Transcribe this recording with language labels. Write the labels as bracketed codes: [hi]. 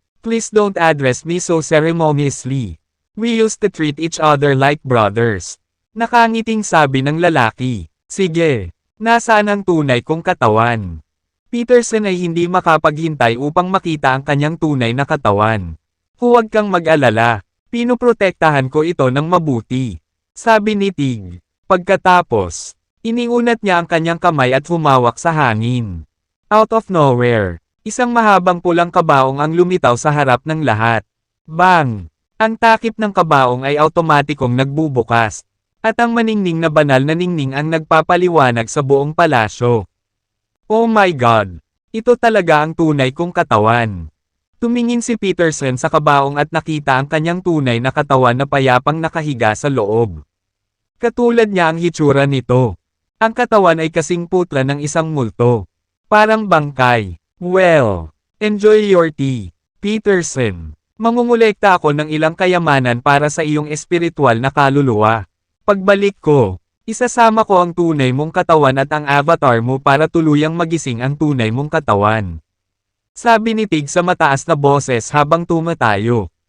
[en] Please don't address me so ceremoniously. We used to treat each other like brothers. [tl] Nakangiting sabi ng lalaki. Sige, nasaan ang tunay kong katawan? Peterson ay hindi makapaghintay upang makita ang kanyang tunay na katawan. Huwag kang mag-alala, pinuprotektahan ko ito ng mabuti. Sabi ni Tig. Pagkatapos, iniunat niya ang kanyang kamay at humawak sa hangin. [en] Out of nowhere, [tl] isang mahabang pulang kabaong ang lumitaw sa harap ng lahat. Bang! Ang takip ng kabaong ay automatikong nagbubukas. At ang maningning na banal na ningning ang nagpapaliwanag sa buong palasyo. [en] Oh my God! [tl] Ito talaga ang tunay kong katawan. Tumingin si Peterson sa kabaong at nakita ang kanyang tunay na katawan na payapang nakahiga sa loob. Katulad niya ang hitsura nito. Ang katawan ay kasing putla ng isang multo. Parang bangkay. [en] Well, enjoy your tea, Peterson. [tl] Mangungulekta ako ng ilang kayamanan para sa iyong espiritual na kaluluwa. Pagbalik ko, isasama ko ang tunay mong katawan at ang avatar mo para tuluyang magising ang tunay mong katawan. Sabi ni Tig sa mataas na boses habang tumatayo.